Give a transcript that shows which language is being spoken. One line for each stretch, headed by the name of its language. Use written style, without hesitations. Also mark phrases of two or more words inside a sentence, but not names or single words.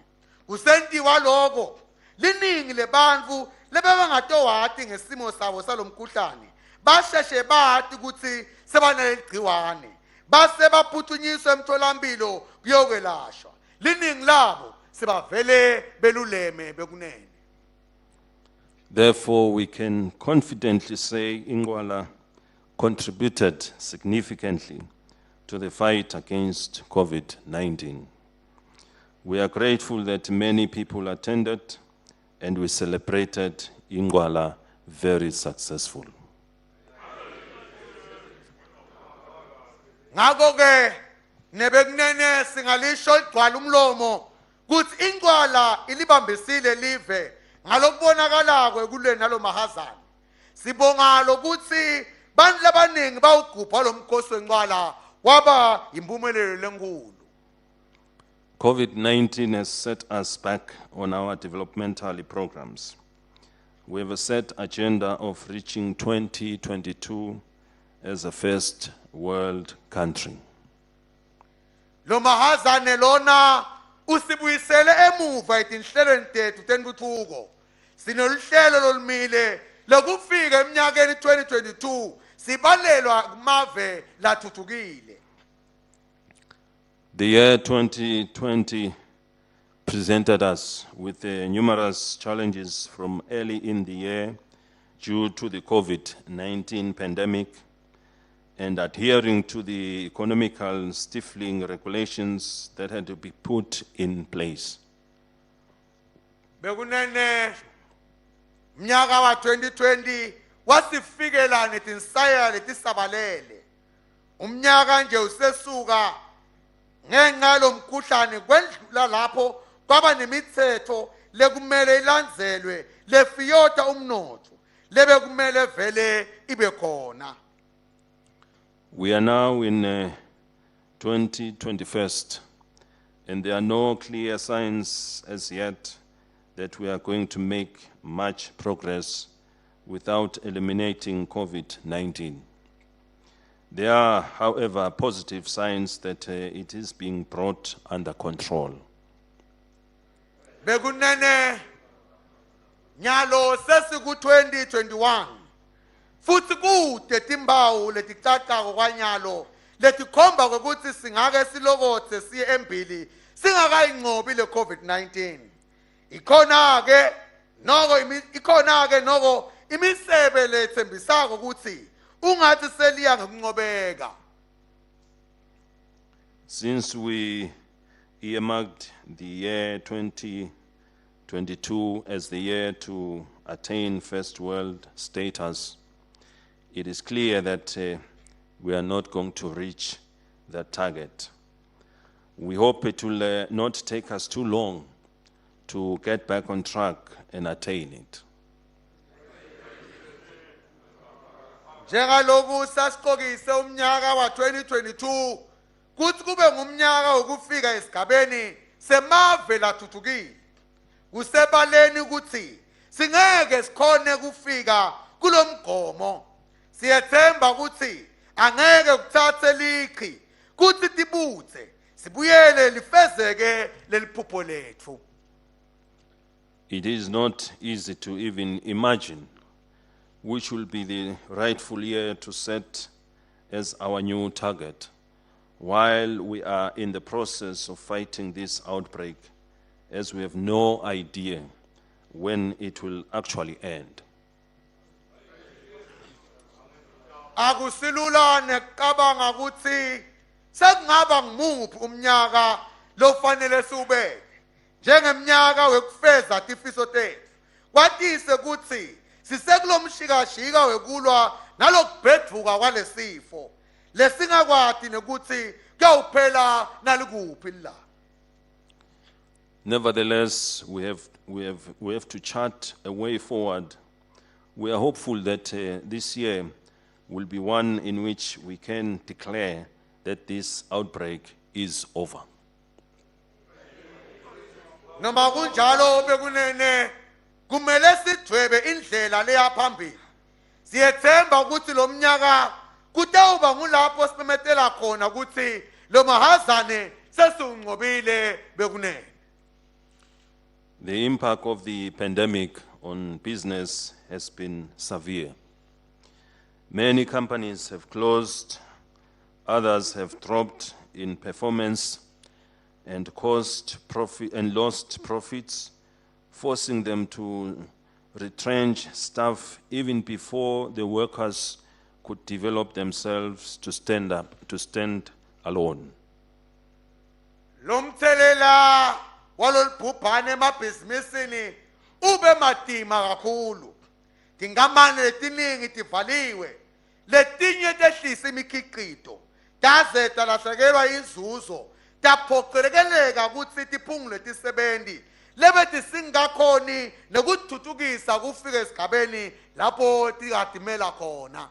Swati: Kusentiwa lokho liningi lebantfu lebebangatowati ngesimo sabo salomkhuhlane basheshe bathi ukuthi sebanaleli gciwane base baphuthunyiswa emtholampilo kuyokwelashwa. Liningi labo sebavele beluleme bekunene.
English: Therefore, we can confidently say Ingwala contributed significantly to the fight against COVID-19. We are grateful that many people attended and we celebrated Ingwala very successful.
Swati: Ngakho-ke nebekunene singalisho ligcwala umlomo kuthi Ingwala ilibambisile live ngalokubonakalako ekulweni nalo mahazana. Sibonga lokuthi bantu labaningi bawugubha lo mkhosi wencwala waba impumelelo lenkulu.
English: COVID-19 has set us back on our developmental programs. We have a set agenda of reaching 2022 as a first world country.
Swati: Lo mahazane lona usibuyisele emuva etinhlelweni tethu tentuthuko. Sinoluhlelo lolumile lokufika eminyakeni 2022 sibalelwa kumave lathuthukile.
English: The year 2020 presented us with numerous challenges from early in the year due to the COVID-19 pandemic and adhering to the economical stifling regulations that had to be put in place.
Swati: Bekunene mnyaka wa 2020 wasifikela netinsaya letisabalele. Umnyaka nje usesuka ngenxa lomkhuhlane kwendlula lapho kwaba nemithetho lekumele ilandzelwe lefiyota umnotho lebe kumele vele ibe khona.
English: We are now in 2021, and there are no clear signs as yet that we are going to make much progress without eliminating COVID-19. There are, however, positive signs that it is being brought under control.
Swati: Bekunene nyalo sesiku 2021 futhi kude timbawu leticacako kwanyalo letikhomba ukuthi singake silokothe siye embili singakayinqobi le COVID-19. Ikhona ke noko imisebe lethembisako ukuthi ungathi seliya ngokunqobeka.
English: Since we earmarked the year 2022 as the year to attain first world status, it is clear that we are not going to reach that target. We hope it will not take us too long to get back on track and attain it.
Swati: Njengaloku sasiqokise umnyaka wa 2022 kuthi kube ngumnyaka wokufika esigabeni semave lathuthukile. Kusebaleni ukuthi singeke sikhone kufika kulomgomo. Siyethemba ukuthi angeke kuthathe liqhi kuthi tibuthe sibuyele lifezeke leliphupho lethu.
English: It is not easy to even imagine which will be the rightful year to set as our new target, while we are in the process of fighting this outbreak, as we have no idea when it will actually end.
Swati: Akusilula nekabanga ukuthi sekungaba ngumuphi umnyaka lofanele siubeke njengemnyaka wekufeza tifiso tethu. Kwatise ukuthi sisekulomshikashika wekulwa nalokubhedvuka kwalesifo lesingakwati nekuthi kuyawuphela nalikuphi la.
English: Nevertheless, we have to chart a way forward. We are hopeful that this year will be one in which we can declare that this outbreak is over.
Swati: Noma kunjalo bekunene kumele sidwebe indlela leya phambili. Siyethemba ukuthi lo mnyaka kutawuba ngulapho simemetela khona ukuthi lo mahazane sesungqobile bekunene.
English: The impact of the pandemic on business has been severe. Many companies have closed, others have dropped in performance and lost profits, forcing them to retrench staff even before the workers could develop themselves to stand alone.
Swati: Lomthelela walolubhubhane emabhizinisini ube madima kakhulu. Tingamane letiningi tivaliwe, letinye tehlisa imikhiqito, taze talahlekelwa inzuzo, taphoqelekeleka ukuthi tiphungule tisebenzi, lebe tisingakhoni nekuthuthukisa kufika esigabeni lapho tikadimela khona.